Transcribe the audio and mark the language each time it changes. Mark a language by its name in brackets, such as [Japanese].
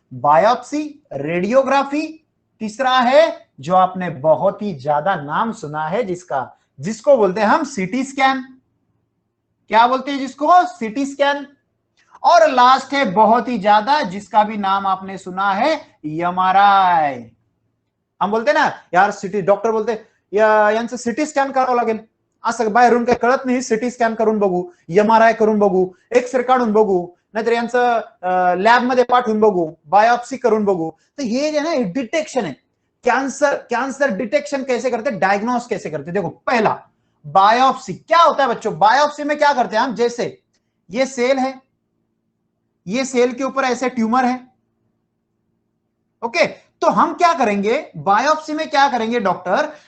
[Hindi] Biopsy, radiography, तीसरा है जो आपने बहुत ही ज्यादा नाम सुना है जिसका, जिसको बोलते हैं हम सीटी स्कैन। क्या बोलते हैं जिसको? CT scan. और लास्ट है बहुत ही ज्यादा, जिसका भी नाम आपने सुना है, एमआरआई। [Marathi] हम बोलते ना यार, सिटी डॉक्टर बोलते यांचं सिटी स्कॅन करावं लागेल, असं बाहेरून काही कळत नाही, सिटी स्कॅन करून बघू, एमआरआय करून बघू, एक्सरे काढून बघू, नाहीतर यांचं लॅब मध्ये पाठवून बघू, बायोप्सी करून बघू। [Hindi] तो ये जो है ना डिटेक्शन है। कैंसर, कैंसर डिटेक्शन कैसे करते, डायग्नोस कैसे करते? देखो, पहला बायोप्सी। क्या होता है बच्चों? बायोप्सी में क्या करते हैं हम? जैसे ये सेल है, ये सेल के ऊपर ऐसे ट्यूमर है। ओके, तो हम क्या करेंगे बायोप्सी में? क्या करेंगे डॉक्टर?